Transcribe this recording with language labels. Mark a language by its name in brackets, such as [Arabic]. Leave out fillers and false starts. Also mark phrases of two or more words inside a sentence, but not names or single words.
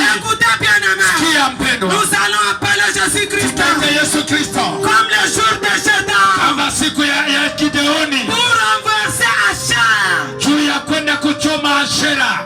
[French] Écoutez bien, aimé. [Swahili] Sikia mpendo, [French] Nous allons appeler Jésus-Christ [Swahili] tutaita Yesu Kristo [French] comme le jour de Gédéon [Swahili] kama siku ya Gideoni, [French] pour renverser Achab. [Swahili] juu ya kwenda kuchoma Ashera.